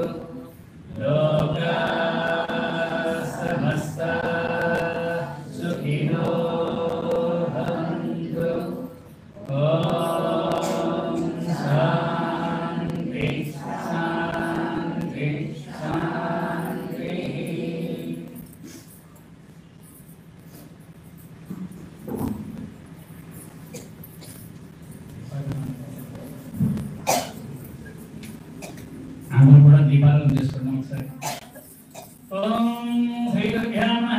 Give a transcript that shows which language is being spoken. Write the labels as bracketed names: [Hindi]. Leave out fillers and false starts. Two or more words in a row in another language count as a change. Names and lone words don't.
[Sanskrit] लोका समस्त सुखिनो भवन्तु. ओम् शान्ति शान्ति शान्ति. [Telugu] అందరూ కూడా దీపాలను చేసుకుందాం ఒకసారి. [Sanskrit] ఓం శ్రీ గురుభ్యో నమః.